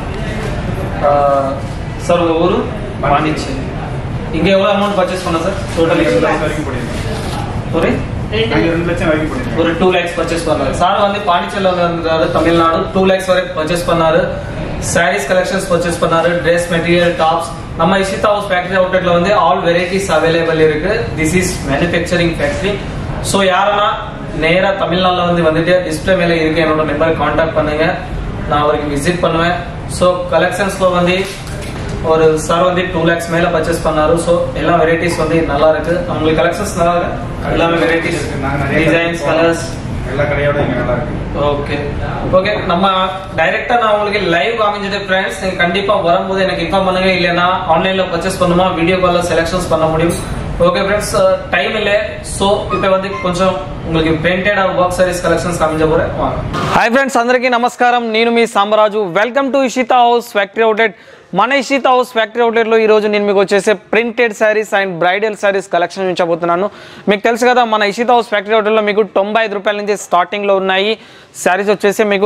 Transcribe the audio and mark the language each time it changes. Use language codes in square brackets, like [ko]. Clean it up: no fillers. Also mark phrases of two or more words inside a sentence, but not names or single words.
[ta] சார் உங்க ஊரு பாண்டிச்சேரி இங்க எவ்வளவு [en] amount purchase [ta] பண்ண சார் டோட்டல் ஒரு 2 lakhs பர்ச்சேஸ் பண்ணாரு சார் வந்து பாண்டிச்சேரியில வந்து தமிழ்நாடு 2 lakhs வரைக்கும் பர்ச்சேஸ் பண்ணாரு [en] sarees collections purchase [ta] பண்ணாரு [en] dress material tops [ta] நம்ம இஷிதா ஹவுஸ் ஃபேக்டரி அவுட்லெட்ல வந்து [en] all varieties available [ta] இருக்கு [en] this is manufacturing factory so [ta] யாரனா நேரா தமிழ்நாட்டுல வந்துட்டு டிஸ்ப்ளே மேல இருக்கு என்னோட [en] number contact [ta] பண்ணுங்க நான் அவருக்கு விசிட் பண்ணுவேன் [en] so collections [ta] வந்து ஒரு சார் வந்து 2 lakhs மேல பர்ச்சேஸ் பண்ணாரு சோ எல்லா வெரைட்டிஸ் வந்து நல்லா இருக்கு உங்களுக்கு கலெக்ஷன்ஸ் நல்லா இருக்கு எல்லாமே [en] varieties designs colors [ta] எல்லா கடையோட இங்க நல்லா இருக்கு [en] okay okay [ta] நம்ம டைரக்ட்டா நான் உங்களுக்கு லைவ் காமிச்சிட்டு फ्रेंड्स நீங்க கண்டிப்பா வரும்போது எனக்கு இன்ஃபார்ம் பண்ணுங்க இல்லனா [en] online purchase [ta] பண்ணுமா [en] video call selections [ta] பண்ண முடியும் [en] okay friends time [ta] இல்ல சோ இப்போ வந்து கொஞ்சம் உங்களுக்கு [en] printed work sarees collections [ta] காமிச்ச போறே [en] hi friends [te] అందరికీ నమస్కారం నేను మీ సాంబరాజు [en] welcome to [te] ఇషితా హౌస్ ఫ్యాక్టరీ అవుట్లెట్ మన ఇషితా హౌస్ ఫ్యాక్టరీ అవుట్లెట్ లో ఈ రోజు నేను మీకు వచ్చేసే [en] printed sarees and bridal sarees collection [te] చూపించబోతున్నాను మీకు తెలుసు కదా మన ఇషితా హౌస్ ఫ్యాక్టరీ అవుట్లెట్ లో మీకు 95 రూపాయల నుంచి స్టార్టింగ్ లో ఉన్నాయి సారీస్ వచ్చేసి మీకు